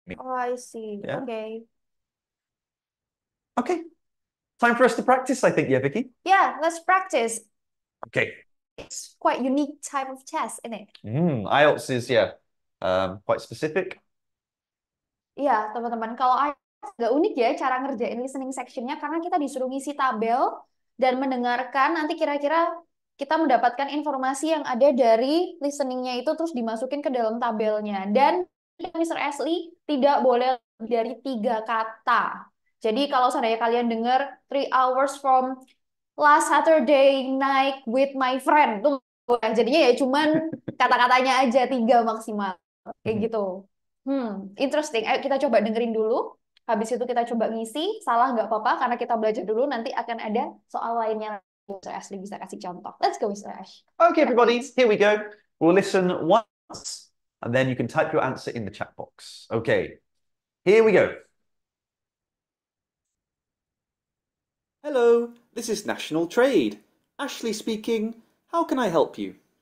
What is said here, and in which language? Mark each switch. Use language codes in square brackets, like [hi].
[en] Oh, I see. Yeah. Okay. Okay. Time for us to practice, I think, yeah, Vicky? Yeah, let's practice. Okay. It's quite unique type of test, isn't it? IELTS is, yeah, quite specific. [id] Iya, teman-teman. Kalau agak unik ya cara ngerjain listening sectionnya karena kita disuruh ngisi tabel dan mendengarkan nanti kira-kira kita mendapatkan informasi yang ada dari listeningnya itu terus dimasukin ke dalam tabelnya. Dan Mr. Ashley tidak boleh lebih dari 3 kata. Jadi kalau seandainya kalian dengar [en] 3 hours from last Saturday night with my friend, [id] tuh jadinya ya cuman kata-katanya aja 3 maksimal. Kayak gitu. Interesting. Ayo kita coba dengerin dulu. Habis itu kita coba ngisi. Salah nggak apa-apa karena kita belajar dulu. Nanti akan ada soal lainnya. Mr. Ashley bisa kasih contoh. [en] Let's go, Mr. Ash. Okay, everybody, here we go. We'll listen once, and then you can type your answer in the chat box. Okay, here we go. Hello, this is National Trade. Ashley speaking. How can I help you?